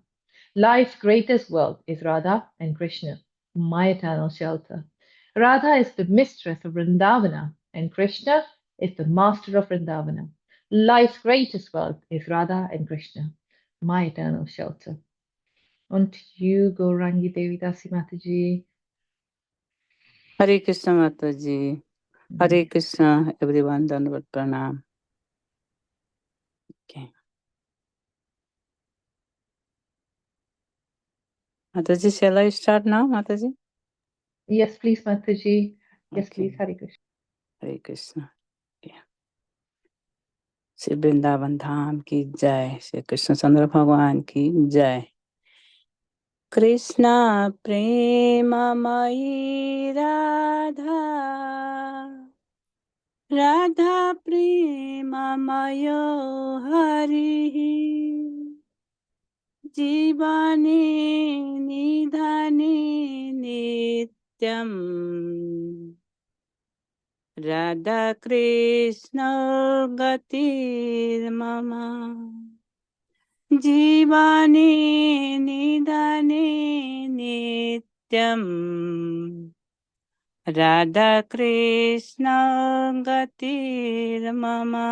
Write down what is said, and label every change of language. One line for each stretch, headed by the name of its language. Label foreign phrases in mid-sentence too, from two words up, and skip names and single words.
English: Life's greatest wealth is Radha and Krishna, my eternal shelter. Radha is the mistress of Vrindavana, and Krishna is the master of Vrindavana. Life's greatest wealth is Radha and Krishna, my eternal shelter. On to you, Gaurangi Devi Dasi Mataji. Hare Krishna Mataji. Hare Krishna, everyone.
Hindi: Dandavat Pranam.
English: Okay. Mataji, shall I start now, Mataji? Yes, please, Mataji. Yes, Okay. please, Hare Krishna. Hare Krishna. Yeah.
Hindi: श्री वृंदावन धाम की जय, श्री कृष्ण चंद्र भगवान की जय।
Sanskrit: कृष्णा प्रेममयी राधा, राधा प्रेममयो हरिः, जीवने निधने नित्यम्, राधा कृष्ण गतिर्मम, जीवने निधने नित्यम्, राधा कृष्ण गतिर्मम।